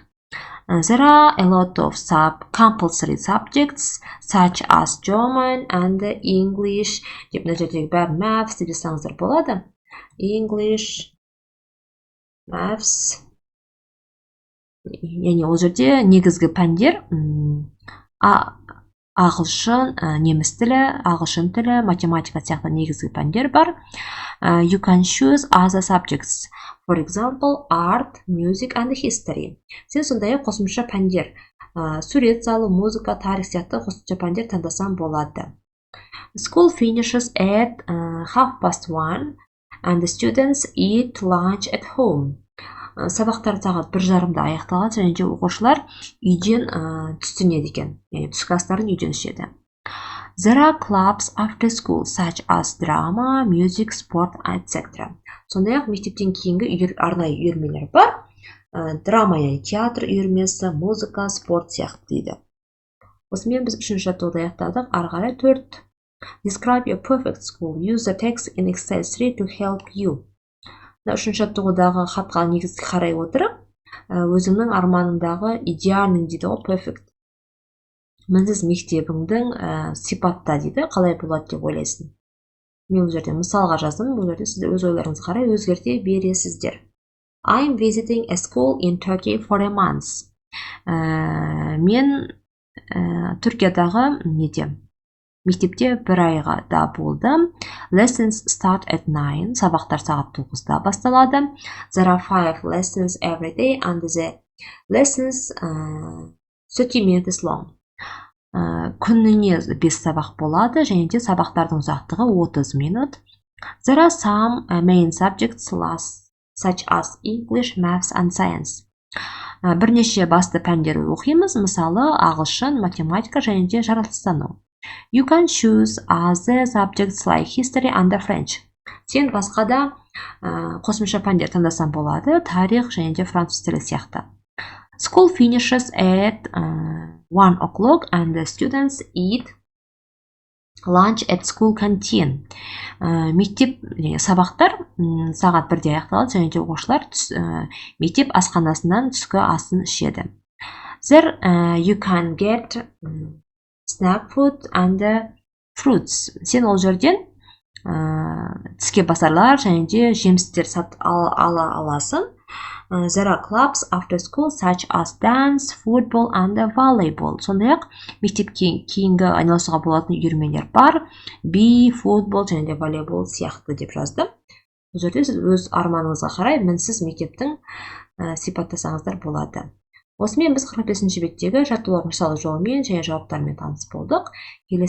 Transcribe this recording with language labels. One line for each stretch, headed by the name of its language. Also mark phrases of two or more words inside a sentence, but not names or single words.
English: There are a lot of compulsory subjects such as German and English.
Kazakh: Деп мына жердегі бәрін maths деп жазсаңыздар болады.
English: English, maths.
Kazakh: Яғни ол жерде негізгі пәндер ағылшын, неміс тілі, ағылшын тілі, математика сияқты негізгі пәндер бар.
English: You can choose other subjects. For example, art, music and history.
Kazakh: Сен сондай қосымша пәндер, сурет салу, музыка, тарих сияқты қосымша пәндер таңдасаң болады.
English: School finishes at 1:30 and the students eat lunch at home.
Kazakh: Сабақтар сағат 1:30-да аяқталады, және де оқушылар үйден түстенеді екен. Яғни түскі астарын үйден ішеді.
English: There are clubs after school such as drama, music, sport, etc.
Kazakh: Сондай-ақ мектептен кейінгі арнайы үйірмелер бар. Драма, яғни театр үйірмесі, музыка, спорт сияқты дейді. Осымен біз 3-ші жаттығуды аяқтадық. Ары қарай 4.
English: Describe your perfect school. Use the text in exercise 3 to help you.
Kazakh: 3-ші жаттығудағы хатқа негізгі қарай отырып, өзіңнің арманыңдағы идеальный дейді ғой, perfect. Мінсіз мектебіңдің сипатта дейді, қалай болады деп ойлайсың. Мен бұл жерде мысалға жаздым, бұл жерде сіздер өз ойларыңыз қарай өзгерте бересіздер.
English: I'm visiting a school in Turkey for a month.
Kazakh: Мен Түркиядағы мектепте 1 айға да болдым.
English: Lessons start at 9.
Kazakh: Сабақтар сағат 9-да басталады.
English: There are 5 lessons every day and the lessons 30 minutes long.
Kazakh: Күніне 5 сабақ болады, және де сабақтардың ұзақтығы 30 минут.
English: There are some main subjects such as English, maths and science.
Kazakh: Бірнеше басты пәндер оқимыз, мысалы ағылшын, математика және де жаратылыстану.
English: You can choose other subjects like history and French.
Kazakh: Сен басқа да қосымша пәндер таңдасаң болады, тарих және де француз тілі сияқты.
English: School finishes at 1 o'clock and the students eat lunch at school canteen.
Kazakh: Мектеп сабақтар сағат 1-де аяқталады, және де оқушылар мектеп асханасынан түскі асын ішеді.
English: There you can get snack food and fruits.
Kazakh: Сен ол жерден тіске басарлар және де жемістер ала аласың.
English: There are clubs after school such as dance, football and volleyball.
Kazakh: Сондай-ақ мектеп кейінгі айналысуға болатын үйірмелер бар. Би, футбол және де волейбол сияқты деп жаздым. Бұл жерде сіз өз арманыңызға қарай мінсіз мектептің сипаттасаңыздар болады. Осымен біз 45-ші беттегі жаттығулардың мысалы жолымен және жауаптармен таныс болдық.